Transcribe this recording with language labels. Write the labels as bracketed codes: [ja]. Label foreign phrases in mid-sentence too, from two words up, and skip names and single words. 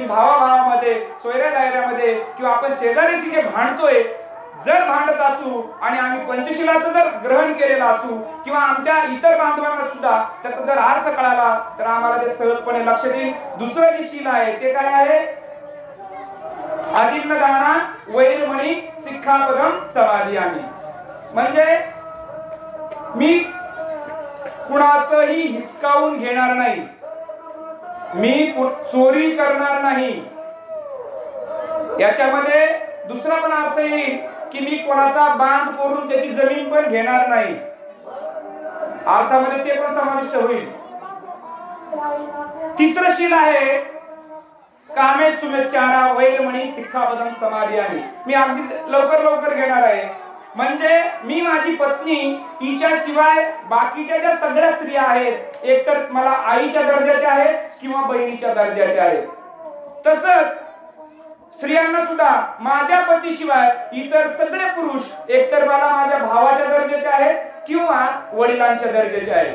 [mr] भावाभावामध्ये, सोयऱ्या दायऱ्यामध्ये किंवा आपण शेजारीशी जे भांडतोय जर भांडत असू आणि आम्ही पंचशीलाचं जर ग्रहण केलेलं असू किंवा आमच्या इतर बांधवांना सुद्धा त्याचा जर अर्थ कळाला तर आम्हाला ते सहजपणे लक्षात येईल. दुसरं जे शील आहे ते काय आहे? [pi] अदिन्नदाना वैरमणी सिक्खापदम समाधियामी. [mr] म्हणजे मी कुणाचंही हिसकावून घेणार नाही, मी चोरी करणार नाही. याच्यामध्ये दुसरा पण अर्थ येईल की मी कोणाचा बांध करून त्याची जमीन पण घेणार नाही. अर्थामध्ये ते पण समाविष्ट होईल. तिसरं शील आहे [pi] कामे सुमेचारा वैरमणी सिक्खापदम समाधियामी. [mr] मी अगदी लवकर घेणार आहे. म्हणजे मी माझी पत्नी हिच्या शिवाय बाकीच्या ज्या सगळ्या स्त्रिया आहेत एकतर मला आईच्या दर्जाच्या आहेत किंवा बहिणीच्या दर्जाच्या आहेत. तसंच स्त्रियांना सुद्धा माझ्या पतीशिवाय इतर सगळे पुरुष एकतर मला माझ्या भावाच्या दर्जाचे आहेत किंवा वडिलांच्या दर्जाचे आहेत.